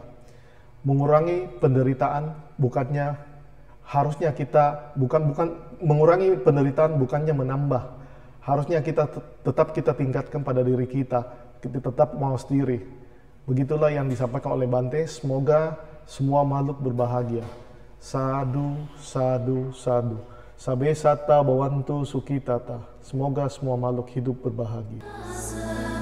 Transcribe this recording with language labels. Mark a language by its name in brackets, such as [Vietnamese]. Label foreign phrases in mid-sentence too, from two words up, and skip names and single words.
[Indonesian] Mengurangi penderitaan bukannya harusnya kita bukan mengurangi penderitaan bukannya menambah. Harusnya tetap kita tingkatkan pada diri kita tetap mawas diri. Begitulah yang disampaikan oleh Bante. Semoga semua makhluk berbahagia. [Pali] Sadu, sadu, sadu. Sabe sata bawantu sukitata. [Indonesian] Semoga semua makhluk hidup berbahagia.